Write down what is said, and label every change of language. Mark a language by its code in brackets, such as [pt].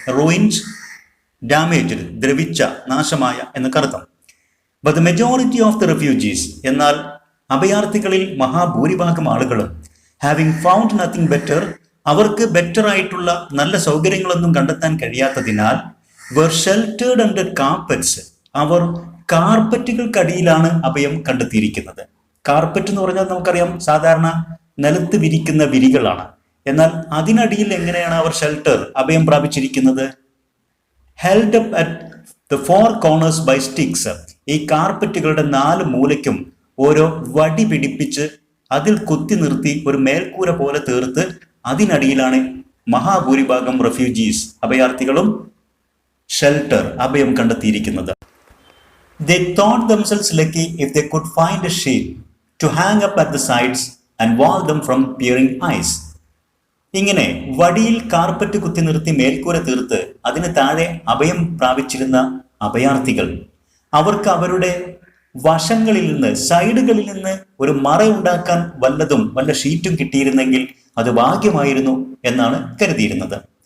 [en] ruins, damaged, [ml] ദ്രവിച്ച, നാശമായ എന്നൊക്കെ അർത്ഥം. [en] but the majority of the refugees, [ml] എന്നാൽ അഭയാർത്ഥികളിൽ മഹാഭൂരിഭാഗം ആളുകളും [en] having found nothing better, [ml] അവർക്ക് ബെറ്റർ ആയിട്ടുള്ള നല്ല സൗകര്യങ്ങളൊന്നും കണ്ടെത്താൻ കഴിയാത്തതിനാൽ [en] were sheltered under carpets. [ml] അവർ കാർപ്പറ്റുകൾക്കടിയിലാണ് അഭയം കണ്ടെത്തിയിരിക്കുന്നത്. കാർപ്പറ്റ് എന്ന് പറഞ്ഞാൽ നമുക്കറിയാം സാധാരണ നിലത്ത് വിരിക്കുന്ന വിരികളാണ്. എന്നാൽ അതിനടിയിൽ എങ്ങനെയാണ് അവർ അഭയം പ്രാപിച്ചിരിക്കുന്നത്? [en] held up at the four corners by sticks. [ml] ഈ കാർപ്പറ്റുകളുടെ 4 മൂലയ്ക്കും ഓരോ വടി പിടിപ്പിച്ച് അതിൽ കുത്തി നിർത്തി ഒരു മേൽക്കൂര പോലെ തീർത്ത് അതിനടിയിലാണ് മഹാഭൂരിഭാഗം റെഫ്യൂജീസ് അഭയാർത്ഥികളും അഭയം കണ്ടെത്തിയിരിക്കുന്നത്. [en] They thought themselves lucky if they could find a sheet to hang up at the sides and wall them from peering eyes. [ml] ഇങ്ങനെ വടിയിൽ കാർപ്പറ്റ് കുത്തി നിർത്തി മേൽക്കൂര തീർത്ത് അതിന് താഴെ അഭയം പ്രാപിച്ചിരുന്ന അഭയാർത്ഥികൾ അവർക്ക് അവരുടെ വശങ്ങളിൽ നിന്ന് സൈഡുകളിൽ നിന്ന് ഒരു മറയുണ്ടാക്കാൻ വല്ല ഷീറ്റും കിട്ടിയിരുന്നെങ്കിൽ അത് ഭാഗ്യമായിരുന്നു എന്നാണ് കരുതിയിരുന്നത്.